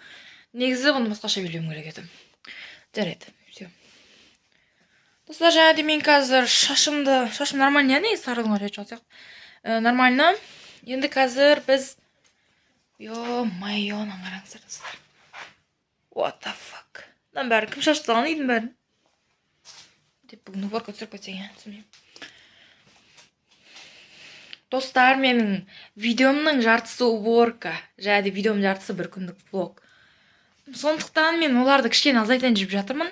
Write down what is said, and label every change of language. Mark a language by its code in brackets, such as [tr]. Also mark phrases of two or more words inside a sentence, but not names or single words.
[kk] Негізі бұны басқаша билеуім керек еді. Жарайды, все. Достар, және мен қазір шашым нормально, негізі сарылыңа рет жатсақ. Нормально. Енді қазір біз Ё-майо, қараңыздар достар. [en] What the fuck? [kk] Мынаның бәрі кім шашып тастаған үйдің бәрін? Деп бүгін уборка түсіріп кетсең, түсінбеймін. Достар, менің видеомның жартысы уборка, және видеомның жартысы бір күндік влог. Сондықтан мен оларды кішкене азайтайын деп жатырмын.